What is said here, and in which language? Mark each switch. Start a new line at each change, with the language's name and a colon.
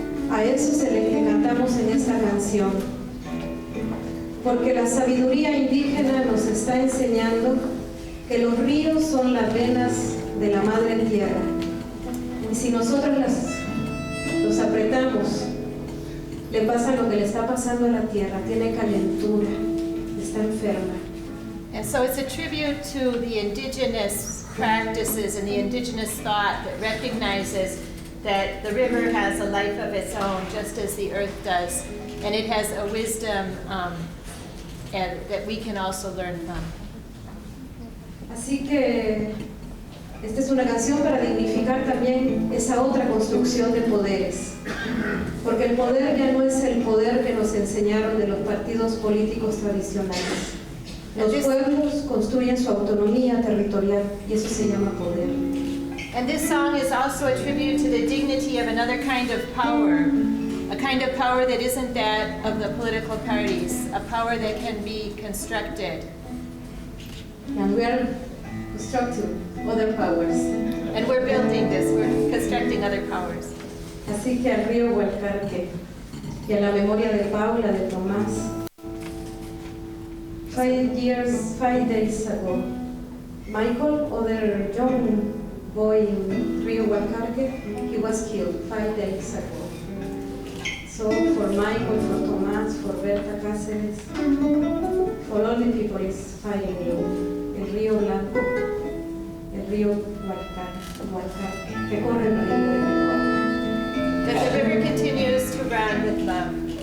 Spanish: A eso se le cantamos en esta canción, porque la sabiduría indígena nos está enseñando que los ríos son las venas de la madre tierra, y si nosotros los apretamos, le pasa lo que le está pasando a la tierra, tiene calentura, está enferma.
English: And so it's a tribute to the indigenous practices and the indigenous thought that recognizes that the river has a life of its own, just as the earth does, and it has a wisdom and that we can also learn from.
Spanish: Así que esta es una canción para dignificar también esa otra construcción de poderes, porque el poder ya no es el poder que nos enseñaron de los partidos políticos tradicionales. Los pueblos construyen su autonomía territorial y eso se llama poder.
English: And this song is also a tribute to the dignity of another kind of power, a kind of power that isn't that of the political parties, a power that can be constructed. And we are constructing other powers. And we're building this, we're constructing other powers.
Spanish: Así que al río Hualcarque y a la memoria de Paula, de Tomás.
English: 5 days ago, Michael, other young boy in Rio Hualcarque, he was killed 5 days ago. So for Michael, for Tomás, for Berta Cáceres, for all the people is fighting you.
Spanish: El río Blanco, el río Hualcarque, que corre el río.
English: That the river continues to run with love.